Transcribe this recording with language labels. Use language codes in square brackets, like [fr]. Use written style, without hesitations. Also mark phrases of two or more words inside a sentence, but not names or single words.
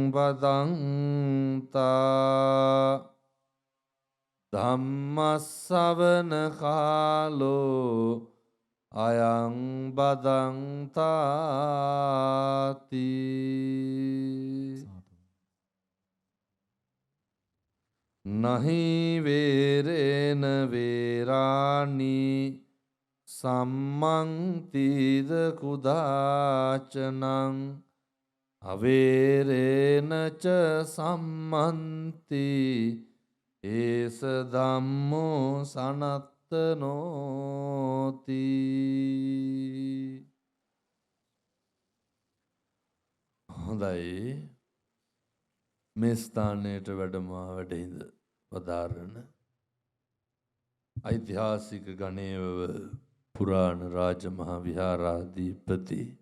[pi] බදන්තා ධම්ම ශ්‍රවණ කාලෝ අයං බදන්තාති නහි වේරේන වේරාණි සම්මං තීද කුදාචනං අවේරේන ච සම්මන්ති ඒස ධම්මෝ සනත්තනෝති. [si] හොඳයි, මේ ස්ථානයට වැඩමා වැඩහිඳ වදාරන ඓතිහාසික ගණේවව පුරාණ රාජමහා විහාරාධිපති